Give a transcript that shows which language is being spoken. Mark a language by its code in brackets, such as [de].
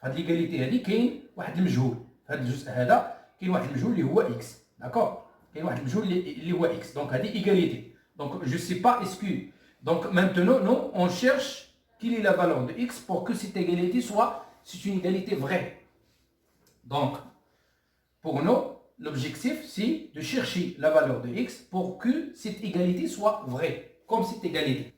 [fr] L'égalité, elle dit qu'il y a un مجهول. [ar] هذا الجزء هذا كاين واحد المجهول اللي هو x. [fr] D'accord? [ar] كاين واحد المجهول اللي هو x. [fr] Donc, elle dit égalité. Donc, je ne sais pas, est-ce que... Donc, maintenant, nous, on cherche quelle est la valeur de x pour que cette égalité soit... C'est une égalité vraie. Donc, pour nous, l'objectif, c'est de chercher la valeur de x pour que cette égalité soit vraie. Comme cette égalité.